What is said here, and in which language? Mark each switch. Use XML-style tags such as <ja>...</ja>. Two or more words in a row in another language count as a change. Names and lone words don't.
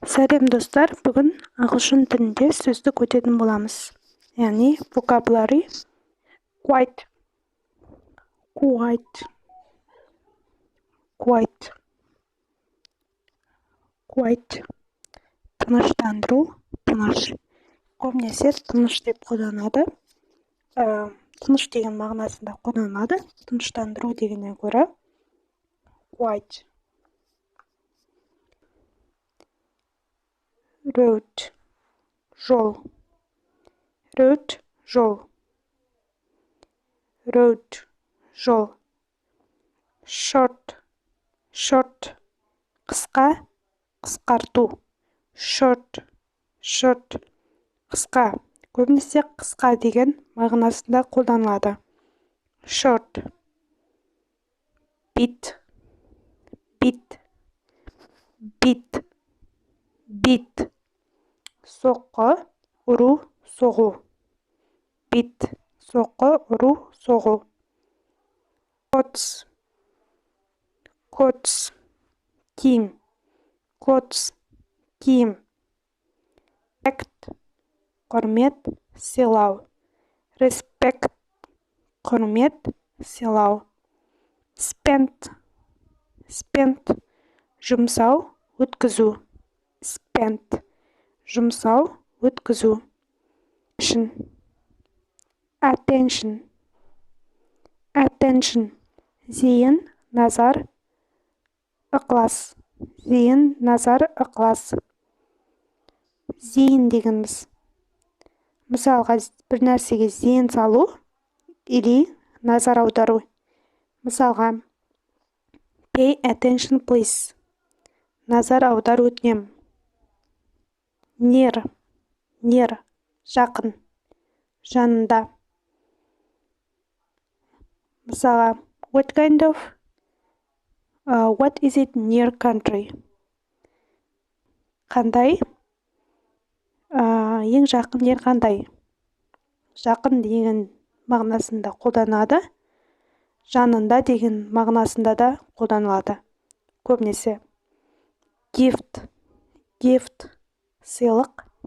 <kk>Сәлем достар, бүгін ағылшын тілінде сөздік өтетін боламыз.</kk> <en>Яғни vocabulary quiet, quiet, quiet, quiet.</en> <kk>Тыныштандыру, тыныш. Көбінесе тыныш деп қолданады. Тыныш деген мағынасында қолданады. Тыныштандыру дегеннен гөрі quiet.</kk> <en>Road, жол. Road, жол. Road, жол. Short, short,</en> <kk>қысқа, қысқарту.</kk> <en>Short, short, қысқа.</en> <kk>Көбінесе қысқа деген мағынасында қолданылады.</kk> <en>Short. Beat, beat, beat, beat.</en> <kk>Соққы, ұру, соғу. Beat, соққы, ұру, соғу.</kk> <en>Coats, coats, киім. Coats, киім. Respect,</en> <kk>құрмет, сыйлау. Respect, құрмет, сыйлау.</kk> <en>Spend, spend,</en> <kk>жұмсау, өткізу. Spend, жұмсау, өткізу.</kk> <en>Attention, attention,</en> <kk>зейін, назар, ықылас. Зейін, назар, ықылас. Зейін дегеніміз. Мысалға, бір нәрсеге зейін салу или назар аудару. Мысалға,</kk> <en>pay attention please.</en> <kk>Назар аудар өтінем.</kk> <en>Near, near,</en> <kk>жақын, жанында. Мысалға,</kk> <en>what is it near country?</en> <kk>Қандай? Ең жақын жер қандай? Жақын деген мағынасында қолданады. Жанында деген мағынасында да қолданылады. Көбінесе.</kk> <en>Gift, gift,</en> <kk>сыйлық.</kk>